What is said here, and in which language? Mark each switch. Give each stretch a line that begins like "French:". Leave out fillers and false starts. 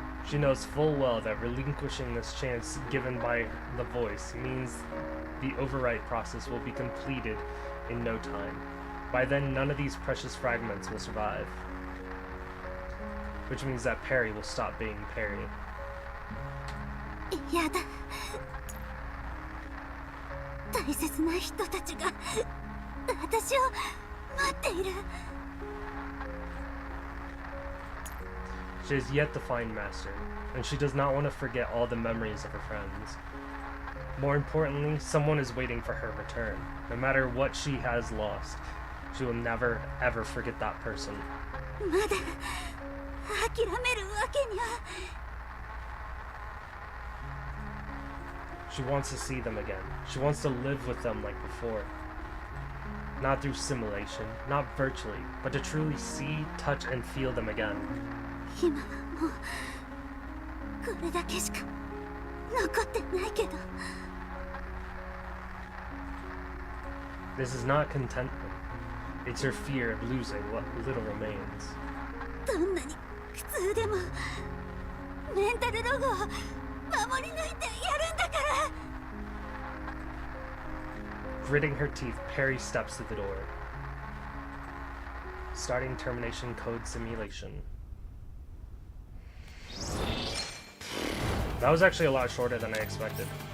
English: She knows full well that relinquishing this chance given by the voice means the overwrite process will be completed in no time. By then, none of these precious fragments will survive. Which means that Perry will stop being Perry.
Japanese: やだ。大切な人たちが私を待っている。
English: She has yet to find Master, and she does not want to forget all the memories of her friends. More importantly, someone is waiting for her return. No matter what she has lost, she will never, ever forget that person.
Japanese: まだ諦めるわけには。
English: She wants to see them again. She wants to live with them like before. Not through simulation, not virtually, but to truly see, touch, and feel them again.
Japanese: 今はもうこれだけしか残ってないけど。
English: This is not contentment. It's her fear of losing what little remains.
Japanese: どんなに苦痛でもメンタルロゴを守り抜いてやるんだから。
English: Gritting her teeth, Perry steps to the door. Starting termination code simulation. That was actually a lot shorter than I expected.